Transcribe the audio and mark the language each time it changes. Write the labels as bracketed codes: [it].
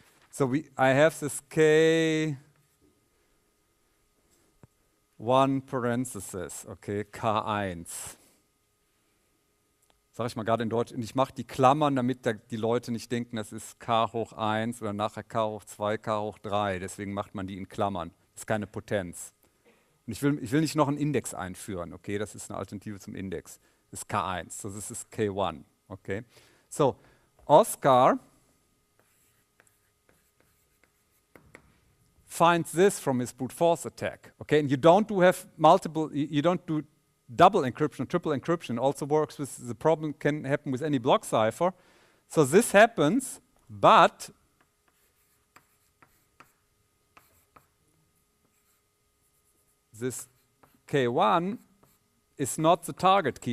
[en] So I have this K1 parenthesis, okay, K1. [de] Sag ich mal gerade in Deutsch, und ich mache die Klammern, damit die Leute nicht denken, das ist K hoch 1 oder nachher K hoch 2, K hoch 3, deswegen macht man die in Klammern. Das ist keine Potenz. Und ich will nicht noch einen Index einführen, okay, das ist eine Alternative zum Index. Das ist K1, [en] so this is K1, okay. So, Oscar finds this from his brute force attack, okay, and you don't do double encryption or triple encryption. It also works with, the problem can happen with any block cipher. So this happens, but this K1 is not the target key.